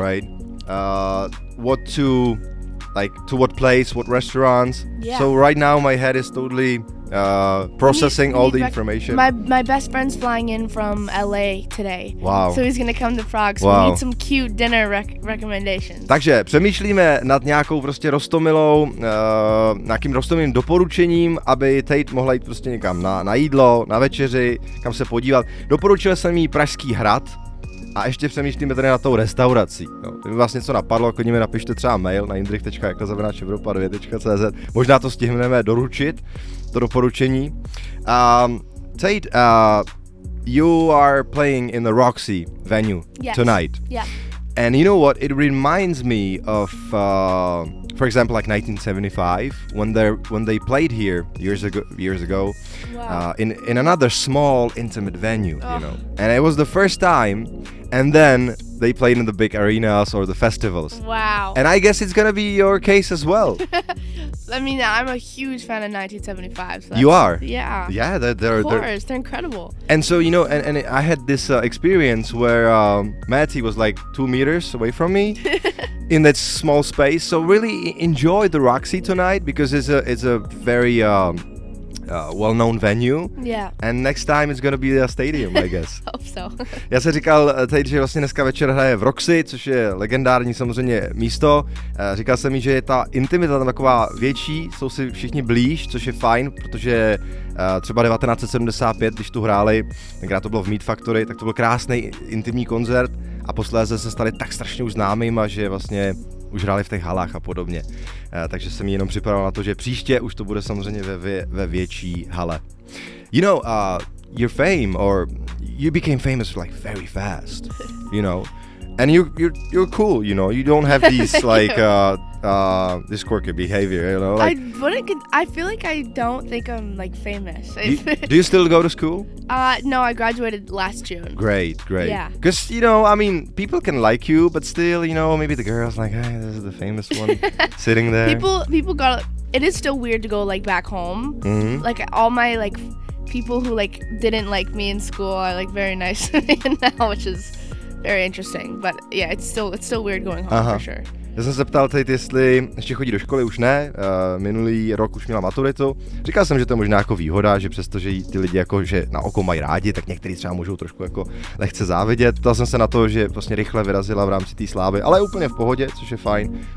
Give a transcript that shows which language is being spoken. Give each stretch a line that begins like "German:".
English: right? What to like to what place, what restaurants. Yeah. So right now my head is totally processing all the information. My best friend's flying in from LA today. Wow. So he's gonna come to Prague. So Wow. we need some cute dinner recommendations.
Czech: Takže přemýšlíme nad nějakou prostě roztomilou, nějakým roztomilým doporučením, aby Tate mohla jít prostě někam na jídlo, na večeři, kam se podívat. Doporučil jsem jí Pražský hrad a ještě přemýšlíme tady na tou restaurací. No, kdyby vás něco napadlo, klidně mi napište třeba mail na jindrich.jako@evropa2.cz. Možná to stihneme doručit, to doporučení.
English: Tate, you are playing in the Roxy venue tonight. Yeah. And you know what? It reminds me of, for example, like 1975 when they played here years ago, Wow. in another small intimate venue, you know. And it was the first time. And then they played in the big arenas or the festivals. Wow. And I guess it's gonna be your case as well. I mean, I'm a huge fan of 1975. So You are? Yeah. Yeah, they're Of course, they're incredible. And so, you know, and I had this experience where Matty was like 2 meters away from me in that small space. So really enjoy the Roxy tonight because it's a very well-known venue. Yeah. And next time it's gonna be a stadium, I guess. Hope so.
Czech: Já jsem říkal teď, že vlastně dneska večer hraje v Roxy, což je legendární samozřejmě místo. Říkal jsem jí, že je ta intimita tam taková větší, jsou si všichni blíž, což je fajn, protože třeba 1975, když tu hráli, tenkrát to bylo v Meat Factory, tak to byl krásný intimní koncert a posléze se stali tak strašně už známýma, že vlastně už hráli v těch halách a podobně. Takže jsem jí jenom připravil na to, že příště už to bude samozřejmě ve větší hale.
English: You know, your fame, or you became famous like very fast, you know, and you're cool, you know. You don't have these like this quirky behavior, you know. Like, I feel like I don't think I'm like famous. do you still go to school? No, I graduated last June. Great. Yeah. Because, you know, I mean, people can like you, but still, you know, maybe the girls like, hey, this is the famous one sitting there. People got. It is still weird to go like back home. Mm-hmm. Like all my like people who like didn't like me in school are like very nice to me now, which is very interesting. But yeah, it's still weird going home for sure.
Czech: Já jsem se ptal teď, jestli ještě chodí do školy, už ne, minulý rok už měla maturitu. Říkal jsem, že to je možná jako výhoda, že přestože ty lidi jako, že na oko mají rádi, tak někteří třeba můžou trošku jako lehce závidět. Ptal jsem se na to, že vlastně rychle vyrazila v rámci té slávy, ale úplně v pohodě, což je fajn.